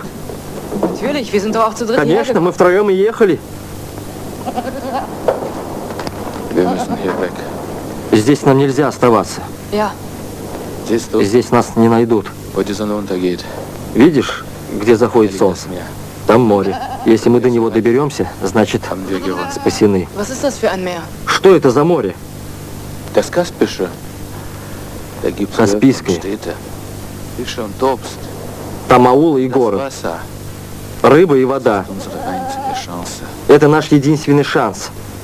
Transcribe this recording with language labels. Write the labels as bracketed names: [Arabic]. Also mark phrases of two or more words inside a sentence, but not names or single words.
[German] Natürlich, wir sind doch auch zu dritt [Russian] Конечно, мы втроем и ехали. Здесь нам нельзя оставаться. [German] Ja. [Russian] Здесь нас не найдут. Видишь, где заходит солнце? Там море. Если мы до него доберемся, значит, спасены. [German] Was ist das für ein Meer? [Russian] Что это за море? Каспийское. Там аулы и город. Рыба и вода. Это наш единственный шанс.